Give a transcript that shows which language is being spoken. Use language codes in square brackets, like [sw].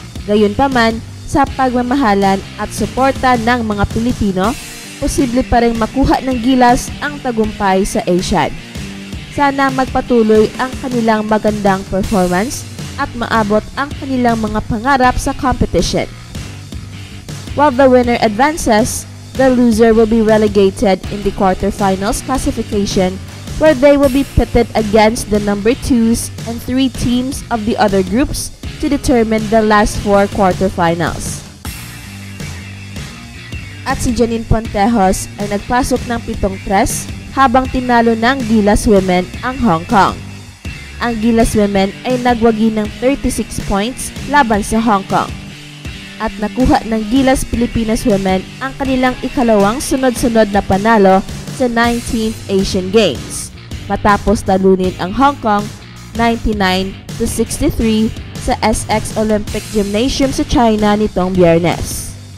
[tl] Gayunpaman, sa pagmamahalan at suporta ng mga Pilipino, posible pa rin makuha ng Gilas ang tagumpay sa Asian. Sana magpatuloy ang kanilang magandang performance at maabot ang kanilang mga pangarap sa competition. [en] While the winner advances, the loser will be relegated in the quarterfinals classification, where they will be pitted against the number 2s and 3 teams of the other groups to determine the last 4 quarterfinals. [tl] At si Janine Pontejos ay nagpasok ng 7-3 habang tinalo ng Gilas Women ang Hong Kong. Ang Gilas Women ay nagwagi ng 36 points laban sa Hong Kong. At nakuha ng Gilas Pilipinas Women ang kanilang ikalawang sunod-sunod na panalo sa 19th Asian Games, matapos talunin ang Hong Kong 99-63 sa SX Olympic Gymnasium sa China nitong Biyernes.